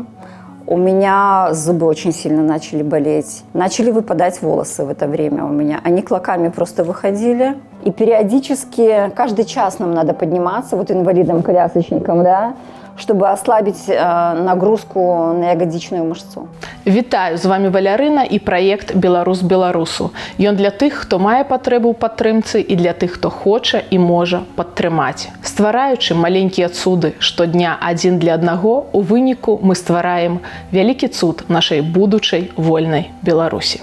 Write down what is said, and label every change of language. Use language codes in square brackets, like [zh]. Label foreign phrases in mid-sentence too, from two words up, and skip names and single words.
[ru] У меня зубы очень сильно начали болеть. Начали выпадать волосы в это время у меня. Они клоками просто выходили. И периодически, каждый час нам надо подниматься, вот инвалидам-колясочникам, да, чтобы ослабить нагрузку на ягодичную мышцу. [be] Вітаю, з вами Валярына і праект «Беларус беларусу». Ён для тых, хто мае патрэбу ў падтрымцы і для тых, хто хоча і можа падтрымаць. Ствараючы маленькія цуды штодня адзін для аднаго, у выніку мы ствараем вялікі цуд нашай будучай вольнай Беларусі.